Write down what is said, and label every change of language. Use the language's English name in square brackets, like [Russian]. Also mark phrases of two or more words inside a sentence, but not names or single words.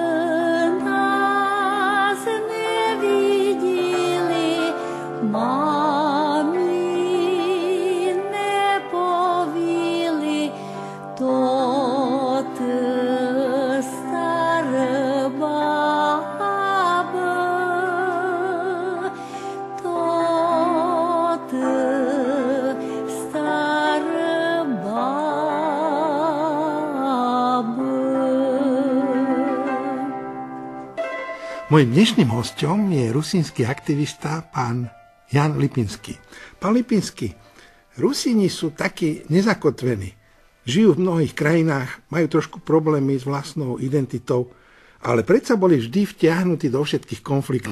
[Rusyn] нас не виділи, мамі не повіли, то ти стара баба, то ти стара баба. [Slovak] Mojím dnešným hosťom je rusínsky aktivista pán Jan Lipinský. Pán Lipinský, Rusíni sú takí nezakotvení. Žijú v mnohých krajinách, majú trošku problémy s vlastnou identitou, ale predsa boli vždy vtiahnutí do všetkých konfliktov.